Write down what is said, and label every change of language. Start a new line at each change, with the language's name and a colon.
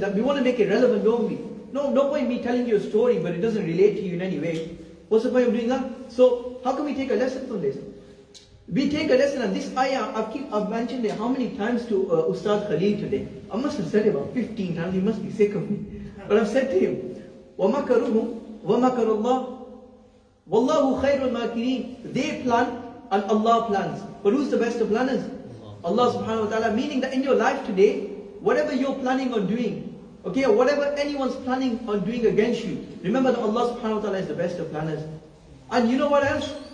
English: That we want to make it relevant, don't we? No point in me telling you a story, but it doesn't relate to you in any way. What's the point of doing that? So how can we take a lesson from this? We take a lesson, and this ayah, I've mentioned it how many times to Ustad Khalil today. I must have said it about 15 times, he must be sick of me. But I've said to him,
Arabic: وَمَكَرُهُمْ وَمَكَرُ اللَّهِ وَاللَّهُ خَيْرُ الْمَاكِرِينَ.
English: They plan and Allah plans. But who's the best of planners? Allah subhanahu wa ta'ala. Meaning that in your life today, whatever you're planning on doing, okay, or whatever anyone's planning on doing against you, remember that Allah subhanahu wa ta'ala is the best of planners. And you know what else?